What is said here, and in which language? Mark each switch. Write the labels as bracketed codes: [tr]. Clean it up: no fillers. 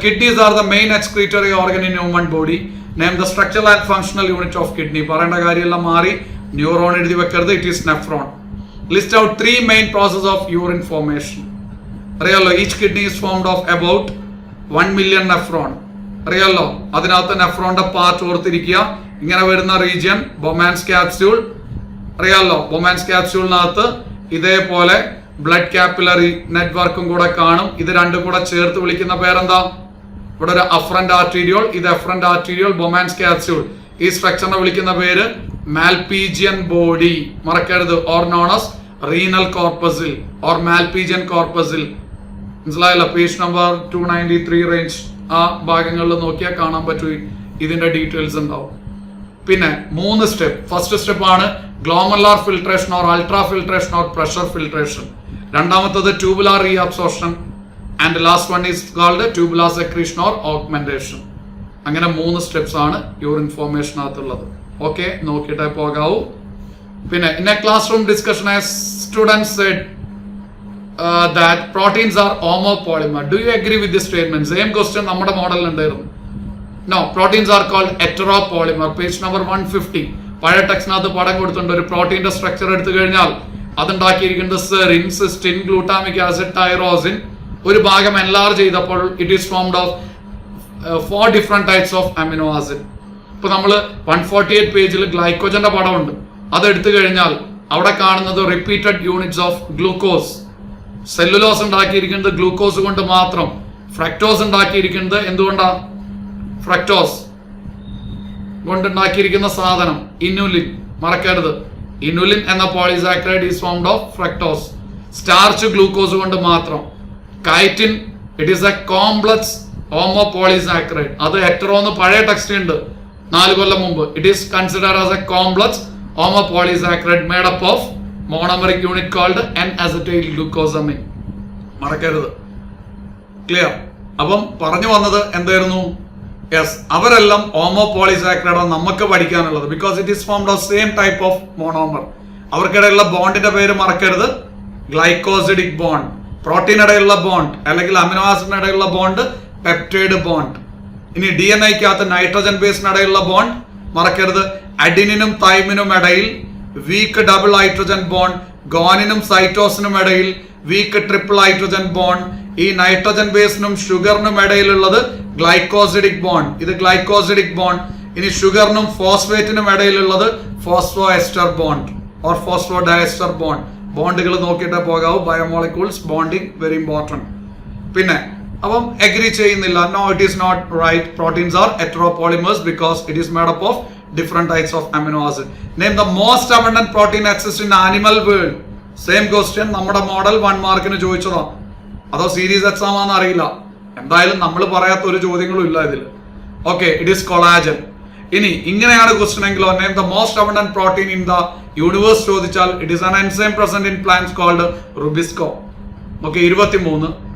[en] Kidneys are the main excretory organ in human body. Name the structural and functional unit of kidney. [ml] പറയേണ്ട കാര്യമെല്ലാം മാറി. Neuron എഴുതി വെക്കരുത്. [en] It is nephron. List out 3 main processes of urine formation. [ml] അറിയാലോ? [en] Each kidney is formed of about 1 million nephron. [ml] അറിയാലോ? അതിനകത്ത് നെഫ്രോണിന്റെ part ഓർത്തിരിക്കുക. ഇങ്ങനെ വരുന്ന റീജിയൻ ബൊമാൻസ് ക്യാപ്സ്യൂൾ. അറിയാലോ? ബൊമാൻസ് ക്യാപ്സ്യൂളിനകത്ത് ഇതേപോലെ ബ്ലഡ് കാപ്പിലറി നെറ്റ്വർക്കും കൂടെ കാണും. ഇത് രണ്ടും കൂടെ ചേർത്ത് വിളിക്കുന്ന പേരെന്താ? ഇവിടെ ഒരു അഫറന്റ് ആർട്ടീരിയോൾ, ഇത് എഫറന്റ് ആർട്ടീരിയോൾ, ബൊമാൻസ് ക്യാപ്സ്യൂൾ. ഈ സ്ട്രക്ചറിനെ വിളിക്കുന്ന പേര് മാൽപീജിയൻ ബോഡി. മറക്കരുത്. [en] Or known as renal corpuscle or Malpighian corpuscle. [ml] മനസ്സിലായല്ലോ? പേജ് നമ്പർ 293 റേഞ്ച് ആ ഭാഗങ്ങളിൽ നോക്കിയാൽ കാണാൻ പറ്റും. ഇതിന്റെ ഡീറ്റെയിൽസ് ഉണ്ടാവും. പിന്നെ 3 സ്റ്റെപ്പ്. [en] First step ആണ് glomerular filtration or ultra filtration or pressure filtration. രണ്ടാമത്തത് tubular reabsorption and last one is called tubular secretion or augmentation. [ml] അങ്ങനെ 3 സ്റ്റെപ്സ് ആണ് യൂറിൻ ഫോർമേഷനകത്തുള്ളത്. ഓക്കെ, നോക്കിയിട്ടേ പോകാവൂ. [en] പിന്നെ in a classroom discussion as students said that proteins are homopolymer. Do you agree with this statement? Same question [ml] നമ്മുടെ മോഡലിൽ ഉണ്ടായിരുന്നു. [en] No, proteins are called heteropolymer. [ml] Page number 150 പഴയ ടെക്സ്റ്റിനകത്ത് പടം കൊടുത്തിട്ടുണ്ട്. ഒരു പ്രോട്ടീന്റെ സ്ട്രക്ചർ എടുത്തു കഴിഞ്ഞാൽ അതുണ്ടാക്കിയിരിക്കുന്നത് serine, cystine, glutamic acid, tyrosine. ഒരു ഭാഗം എൻലാർജ് ചെയ്തപ്പോൾ [en] It is formed of 4 different types of amino acid. [ml] ഇപ്പൊ നമ്മൾ 148 പേജിൽ ഗ്ലൈക്കോജന്റെ പടമുണ്ട്. അതെടുത്തു കഴിഞ്ഞാൽ അവിടെ കാണുന്നത് repeated units of glucose. Cellulose ഉണ്ടാക്കിയിരിക്കുന്നത് ഗ്ലൂക്കോസ് കൊണ്ട് മാത്രം. ഫ്രക്ടോസ് ഉണ്ടാക്കിയിരിക്കുന്നത് എന്തുകൊണ്ടാ? ഫ്രക്ടോസ് കൊണ്ടുണ്ടാക്കിയിരിക്കുന്ന സാധനം ഇനുലിൻ. മറക്കരുത്, ഇനുലിൻ എന്ന polysaccharide is formed of fructose. Starch glucose കൊണ്ട് മാത്രം. [en] Chitin it is a complex homopolysaccharide. [ml] അത് ഹെറ്ററോ എന്ന് പഴയ ടെക്സ്റ്റ് ഉണ്ട് 4 കൊല്ലം മുമ്പ്. [en] It is considered as a complex homopolysaccharide made up of monomeric unit called N-acetyl glucosamine. [ml] മറക്കരുത്. ക്ലിയർ? അപ്പം പറഞ്ഞു വന്നത് എന്തായിരുന്നു? [en] yes, [ml] അവരെല്ലാം ഹോമോപോളിസാക്രൈഡ് ആണ് നമുക്ക് പഠിക്കാനുള്ളത്. [en] Because it is formed of same type of monomer. [ml] അവർക്കിടയിലുള്ള ബോണ്ടിന്റെ പേര് മറക്കരുത്, ഗ്ലൈക്കോസിഡിക് ബോണ്ട്. പ്രോട്ടീനിടയിലുള്ള ബോണ്ട് അല്ലെങ്കിൽ അമിനോ ആസിഡിനിടയിലുള്ള ബോണ്ട് പെപ്റ്റൈഡ് ബോണ്ട്. ഇനി DNA-ക്കകത്ത് നൈട്രജൻ ബേസിനിടയിലുള്ള ബോണ്ട് മറക്കരുത്, അഡിനിനും തൈമിനും ഇടയിൽ വീക്ക് ഡബിൾ ഹൈഡ്രജൻ ബോണ്ട്, ഗോനിനും സൈറ്റോസിനും ഇടയിൽ വീക്ക് ട്രിപ്പിൾ ഹൈഡ്രജൻ ബോണ്ട്. ഈ നൈട്രജൻ ബേസിനും ഷുഗറിനും ഇടയിലുള്ളത് ഗ്ലൈക്കോസിഡിക് ബോണ്ട്, ഇത് ഗ്ലൈക്കോസിഡിക് ബോണ്ട്. ഇനി ഷുഗറിനും ഫോസ്ഫേറ്റിനും ഇടയിലുള്ളത് phospho ester bond or phospho diester bond. ബോണ്ടുകൾ നോക്കിയിട്ടേ പോകാവൂ. Biomolecules bonding very important. പിന്നെ അപ്പം എഗ്രി ചെയ്യുന്നില്ല, [en] No it is not right. Proteins are heteropolymers because it is made up of different types of amino acid. Name the most abundant protein exists in animal world. Same question [ml] നമ്മുടെ model 1 മാർക്കിന് ചോദിച്ചതാ, അതോ series exam ആണെന്ന് അറിയില്ല. എന്തായാലും നമ്മൾ പറയാത്ത ഒരു ചോദ്യങ്ങളും ഇല്ല ഇതിൽ. [en] Okay, it is collagen. ഇനി ഇങ്ങനെയാണ് question എങ്കിലോ, name the most abundant protein in the universe ചോദിച്ചാൽ it is an enzyme present in plants called rubisco. Okay, 23.